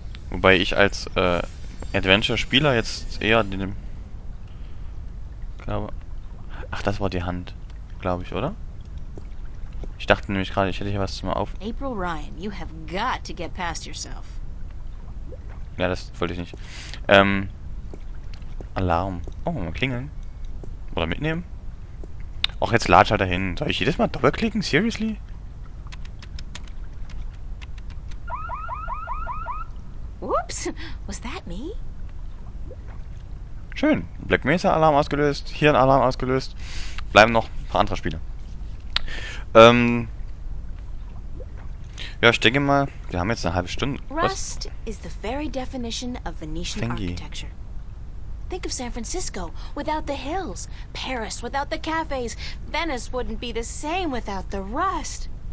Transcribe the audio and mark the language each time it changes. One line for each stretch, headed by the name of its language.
German: Wobei ich als Adventure-Spieler jetzt eher den... glaube... Ach, das war die Hand. Glaube ich, oder? Ich dachte nämlich gerade, ich hätte hier was zum auf...
English: April Ryan, you have got to get past yourself.
German: Ja, das wollte ich nicht. Alarm. Oh, mal klingeln. Oder mitnehmen. Och, jetzt latsch halt dahin. Soll ich jedes Mal doppelklicken?
English: Seriously? Whoops! Was that me?
German: Schön. Black Mesa Alarm ausgelöst. Hier ein Alarm ausgelöst. Bleiben noch ein paar andere Spiele. Ja, ich denke mal, wir haben jetzt eine halbe Stunde.
English: Rust is the very definition of Venetian Thingy. architecture. Think of San Francisco without the hills, Paris without the cafes. Venice wouldn't be the same without the rust.